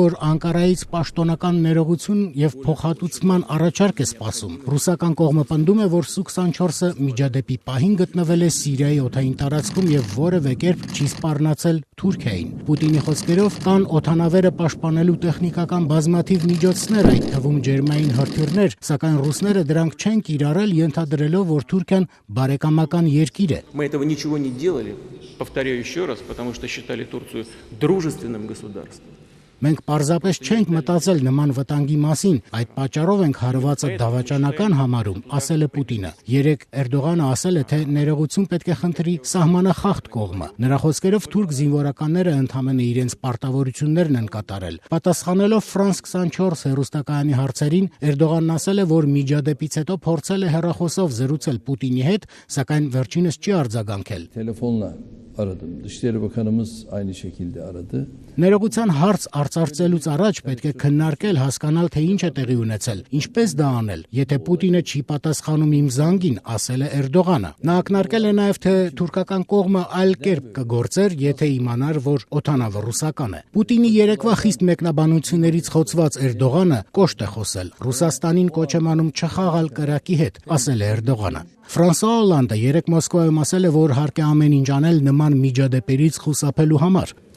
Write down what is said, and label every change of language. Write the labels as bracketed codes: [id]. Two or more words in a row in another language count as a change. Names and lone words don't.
[hy] որ Անկարայից պաշտոնական ներողություն եւ փոխհատուցման առաջարկ է սպասում։ Ռուսական կողմը պնդում է, որ Սու-24-ը միջադեպի պահին գտնվել է Սիրիայի օդային տարածքում եւ որևէ կերպ չի սպառնացել Թուրքիային։ Պուտինի խոսքերով կան օդանավերը պաշտպանելու տեխնիկական բազմաթիվ միջոցներ, այդ թվում ջերմային հրթիռներ, սակայն ռուսները դրանք չեն կիրառել, ենթադրելով, որ Թուրքիան բարեկամական երկիր է։ [ru] Мы этого ничего не делали, повторяю еще раз, потому что считали Турцию дружественным государством. [hy] Մենք պարզապես չենք մտածել նման վտանգի մասին, այդ պատճառով ենք հարվածը դավաճանական համարում, ասել է Պուտինը։ Երեկ Էրդողանը ասել է, թե ներողություն պետք է խնդրի սահմանախախտ կողմը։ Նրա խոսքերով թուրք զինվորականները ընդհանրապես իրենց պարտավորություններն են կատարել։ Պատասխանելով France 24 հեռուստակայանի հարցերին, Էրդողանն ասել է, որ միջադեպից հետո փորձել է հեռախոսով զրուցել Պուտինի հետ, սակայն վերջինս չի արձագանքել։ [tr] Telefonla aradım. Dışişleri Bakanımız aynı şekilde aradı. [hy] Ներողության հարց արծարծելուց առաջ պետք է քննարկել, հասկանալ, թե ինչ է տեղի ունեցել, ինչպես դա անել։ Եթե Պուտինը չի պատասխանում իմ զանգին, ասել է Էրդողանը։ Նա ակնարկել է նաև, թե թուրքական կողմը այլ կերպ կգործեր, եթե իմանար, որ օդանավը ռուսական է։ Պուտինի երեկվա խիստ մեկնաբանություններից խոցված Էրդողանը կոշտ է խոսել։ Ռուսաստանին կոչ է անում չխաղալ կրակի հետ, ասել է Էրդողանը։ Ֆրանսուଆ Օլանդը երեկ Մոսկվայում ասել է, որ հարկ է ամեն ինչ անել նման միջադեպերից խուսափելու համար։